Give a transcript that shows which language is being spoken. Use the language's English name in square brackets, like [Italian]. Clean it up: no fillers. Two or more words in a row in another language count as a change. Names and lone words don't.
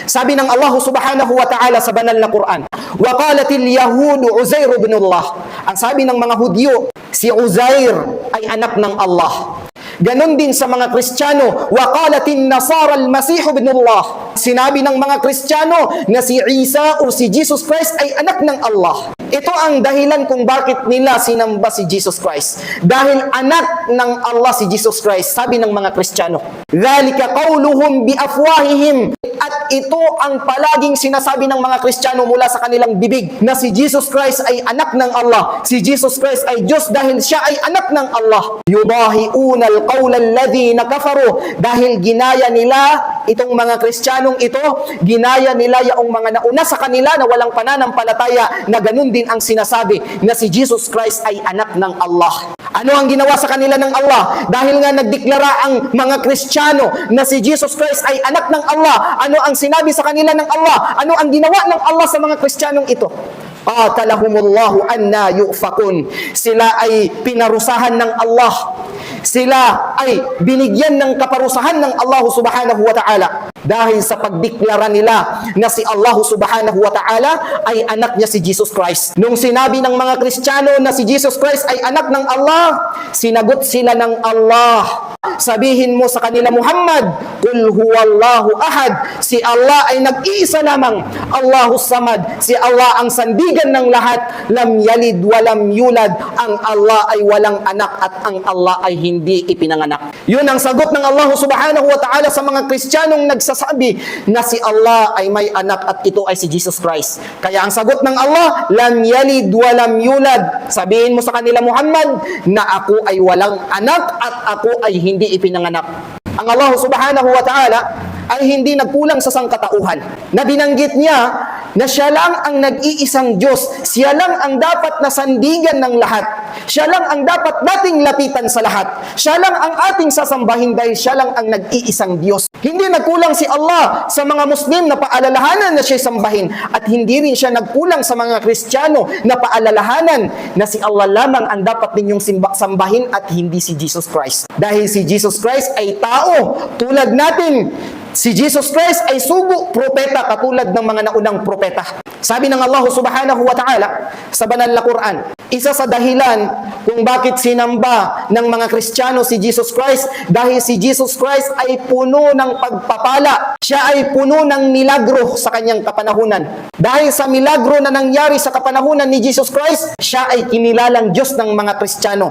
[Filipino] Sabi ng Allah [Arabic] سبحانه وتعالى [Filipino] sa banal na Quran, [Arabic] وَقَالَتِ الْيَهُودُ عُزَيْرُ بْنُ اللَّهِ. [Filipino] Ang sabi ng mga Hudyo, si Uzair ay anak ng Allah. Ganon din sa mga Kristiyano, [Arabic] وَقَالَتِ النَّصَارَى الْمَسِيحُ بْنُ اللَّهِ. [Filipino] Sinabi ng mga Kristiyano na si Isa o si Jesus Christ ay anak ng Allah. Ito ang dahilan kung bakit nila sinamba si Jesus Christ. Dahil anak ng Allah si Jesus Christ, sabi ng mga Kristiyano. [Arabic] ذَلِكَ قَوْلُهُمْ بِأَفْوَاهِهِمْ. [Filipino] At ito ang palaging sinasabi ng mga Kristiyano mula sa kanilang bibig, na si Jesus Christ ay anak ng Allah. Si Jesus Christ ay Diyos dahil siya ay anak ng Allah. [Arabic] يُضَاهِئُونَ الْقَوْلَ الَّذِينَ كَفَرُوا. [Filipino] Dahil ginaya nila itong mga Kristiyanong ito, ginaya nila yung mga nauna sa kanila na walang pananampalataya na ganun din ang sinasabi na si Jesus Christ ay anak ng Allah. Ano ang ginawa sa kanila ng Allah? Dahil nga nagdeklara ang mga Kristiyano na si Jesus Christ ay anak ng Allah. Ano ang sinabi sa kanila ng Allah? Ano ang ginawa ng Allah sa mga Kristiyanong ito? [Arabic] قاتلهم الله أنى يؤفكون. [Filipino] Sila ay pinarusahan ng Allah. Sila ay binigyan ng kaparusahan ng Allah [Arabic] سبحانه وتعالى [Filipino] dahil sa pagdeklara nila na si Allah [Arabic] سبحانه وتعالى [Filipino] ay anak niya si Jesus Christ. Nung sinabi ng mga Kristiyano na si Jesus Christ ay anak ng Allah, sinagot sila ng Allah. Sabihin mo sa kanila, [Arabic] Muhammad, قل هو الله أحد. [Filipino] Si Allah ay nag-iisa lamang. [Arabic] الله الصمد. [Filipino] Si Allah ang sandigan ng lahat. [Arabic] لم يلد ولم يولد. [Filipino] Ang Allah ay walang anak at ang Allah ay hindi ipinanganak. Yun ang sagot ng Allah [Arabic] سبحانه وتعالى [Filipino] sa mga Kristiyanong nagsasabi na si Allah ay may anak at ito ay si Jesus Christ. Kaya ang sagot ng Allah, [Arabic] لم يلد ولم يولد. [Filipino] Sabihin mo sa kanila, Muhammad, na ako ay walang anak at ako ay hindi ipinanganak. Ang Allah [Arabic] سبحانه وتعالى [Filipino] ay hindi nagkulang sa sangkatauhan. Na binanggit niya na siya lang ang nag-iisang Diyos. Siya lang ang dapat na sandigan ng lahat. Siya lang ang dapat nating lapitan sa lahat. Siya lang ang ating sasambahin dahil siya lang ang nag-iisang Diyos. Hindi nagkulang si Allah sa mga Muslim na paalalahanan na siya sambahin. At hindi rin siya nagkulang sa mga Kristiyano na paalalahanan na si Allah lamang ang dapat ninyong sambahin at hindi si Jesus Christ. Dahil si Jesus Christ ay tao tulad natin. Si Jesus Christ ay sugo, propeta, katulad ng mga naunang propeta. Sabi ng Allah [Arabic] سبحانه وتعالى [Filipino] sa banal na Quran, isa sa dahilan kung bakit sinamba ng mga Kristiyano si Jesus Christ, dahil si Jesus Christ ay puno ng pagpapala. Siya ay puno ng milagro sa kanyang kapanahunan. Dahil sa milagro na nangyari sa kapanahunan ni Jesus Christ, siya ay kinilalang Diyos ng mga Kristiyano.